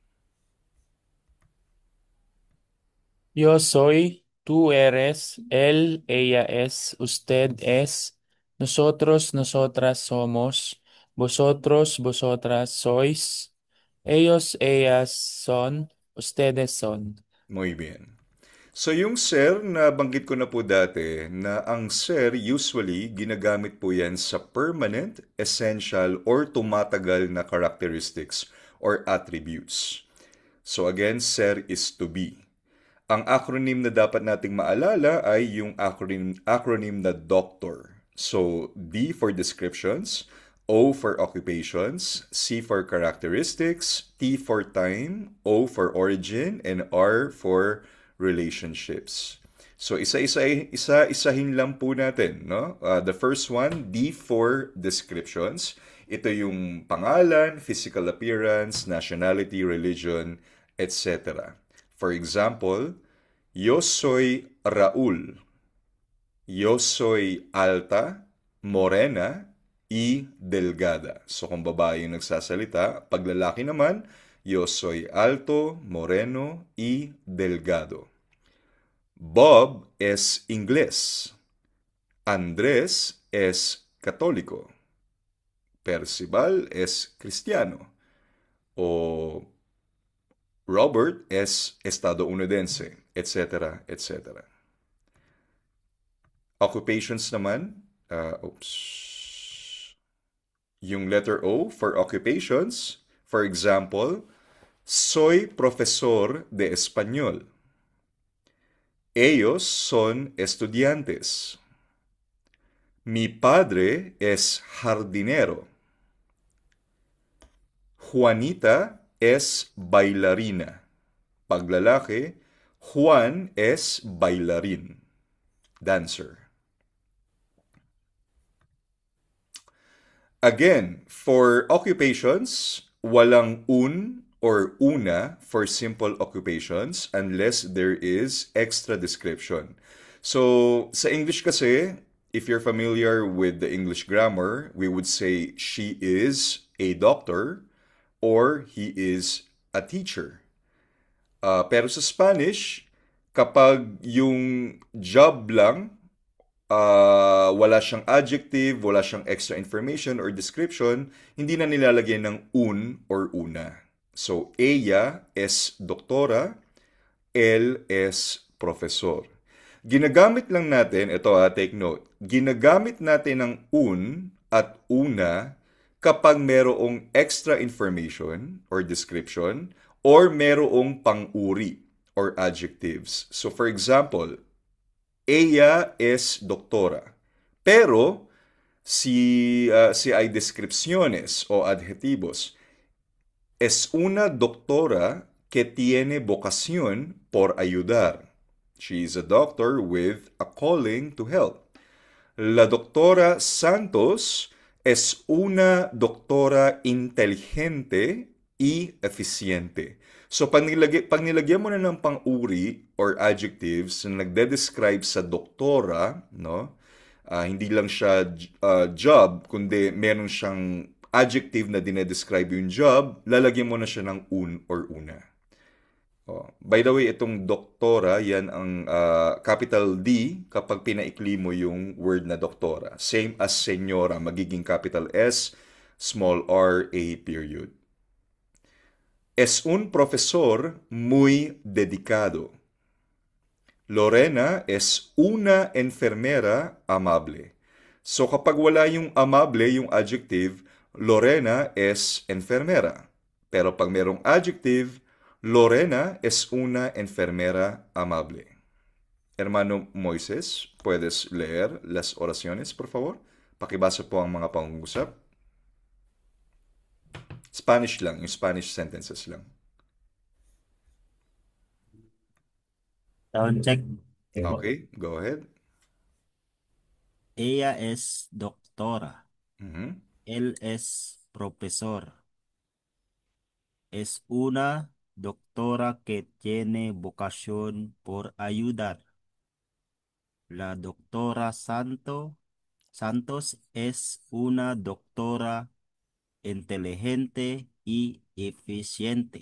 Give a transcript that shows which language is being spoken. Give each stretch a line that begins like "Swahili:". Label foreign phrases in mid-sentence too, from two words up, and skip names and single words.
Spanish: Yo soy, tú eres, él, ella es, usted es, nosotros, nosotras somos, vosotros, vosotras sois, ellos, ellas son, ustedes son. Muy bien.
Filipino: So yung ser, na banggit ko na po dati, na ang ser usually ginagamit po yan sa
English: permanent, essential, or
Filipino: tumatagal na
English: characteristics or attributes. So again, ser is to be.
Filipino: Ang acronym na dapat nating maalala ay yung acronym na doctor.
English: So D for descriptions, O for occupations, C for characteristics, T for time, O for origin, and R for relationships.
Filipino: So isa-isahin lang po natin, no?
English: The first one, D for descriptions.
Filipino: Ito yung pangalan,
English: physical appearance, nationality, religion, etc. For example,
Spanish: yo soy Raúl. Yo soy alta, morena, y delgada.
Filipino: So kung babae yung nagsasalita, pag lalaki naman,
Spanish: yo soy alto, moreno, y delgado. Bob es inglés. Andrés es católico. Percival es cristiano. O Robert es estadounidense, etc., etc.
English: Occupations
Filipino: naman, yung
English: letter O for occupations, for example,
Spanish: soy profesor de español. Ellos son estudiantes. Mi padre es jardinero. Juanita es bailarina. Paglalaki, Juan es bailarín,
English: dancer. Again, for occupations, walang un or una for simple occupations unless there is extra description. So,
Filipino: sa English kasi,
English: if you're familiar with the English grammar, we would say she is a doctor or he is a teacher.
Filipino: Pero sa Spanish, kapag yung job lang, wala siyang adjective, wala siyang
English: extra information or description,
Filipino: hindi na nilalagyan ng un or una.
Spanish: So, ella es doctora, él es profesor.
Filipino: Ginagamit lang natin, ito
English: take note,
Filipino: ginagamit natin ng un at una kapag merong
English: extra information or description
Filipino: or merong pang-uri
English: or adjectives. So for example,
Spanish: ella es doctora. Pero si hay descripciones o adjetivos, es una doctora que tiene vocación por ayudar.
English: She is a doctor with a calling to help.
Spanish: La doctora Santos es una doctora inteligente y eficiente.
Filipino: So, pag nilagyan mo na ng pang-uri
English: or adjectives
Filipino: na nagde-describe sa doktora, no? Hindi lang siya job, kundi meron siyang adjective na dinedescribe yung job, lalagyan mo na siya ng un or una. Oh.
English: By the way,
Filipino: itong doktora, yan ang
English: capital D
Filipino: kapag pinaikli mo yung word na doktora.
English: Same as senyora, magiging capital S, small r, a period.
Spanish: Es un profesor muy dedicado. Lorena es una enfermera amable. So kapag wala yung amable, yung adjective, Lorena es enfermera. Pero pag merong adjective, Lorena es una enfermera amable. Hermano Moises, ¿puedes leer las oraciones, por favor?
Filipino: Pakibasa po ang mga pangungusap. Spanish lang, yung
English: Spanish sentences
Filipino: lang.
English: Sound check. Okay, go ahead.
Spanish: Ella es doctora. Mhm. Él es profesor. Es una doctora que tiene vocación por ayudar. La doctora Santos es una doctora inteligente y eficiente.